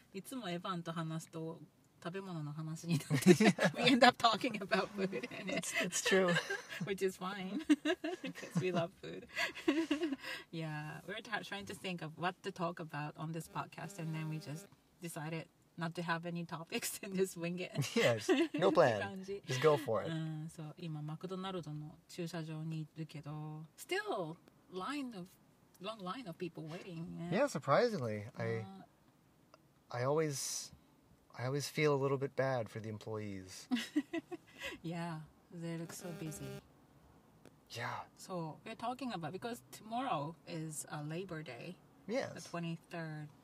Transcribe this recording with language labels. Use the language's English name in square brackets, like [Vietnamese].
[Japanese] いつもエヴァンと話すと食べ物の話になって [English] we end up talking about food. And it's true. Which is fine because we love food. Yeah, we're trying to think of what to talk about on this podcast, and then we just decided not to have any topics and just wing it. Yes, no plan. Just go for it. [Japanese] そう、今マクドナルドの駐車場にいるけど [English] still long line of people waiting. Yeah, surprisingly. I always feel a little bit bad for the employees. Yeah, they look so busy. Yeah. So we're talking about, because tomorrow is Labor Day. Yes. The 23rd.